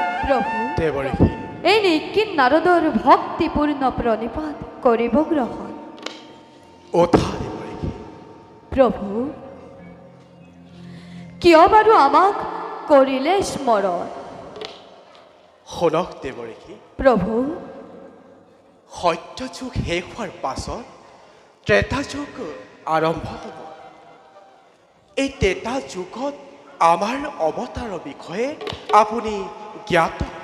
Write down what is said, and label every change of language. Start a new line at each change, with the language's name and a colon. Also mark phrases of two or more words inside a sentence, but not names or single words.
Assamese: প্রভু দেবরী এই নিকি নারদর ভক্তিপূর্ণ প্রণিপাত করিব গ্রহণ। ওথা দেবরী প্রভু কিয় বাৰু আমাক কৰিলে স্মৰণ? শুনক দেবরী প্রভু সত্য যুগ শেষ হোৱাৰ পাছত ত্ৰেতা যুগ আৰম্ভ হ'ব। এই ত্ৰেতা যুগত আমাৰ অৱতাৰৰ বিষয়ে আপুনি জ্ঞাত।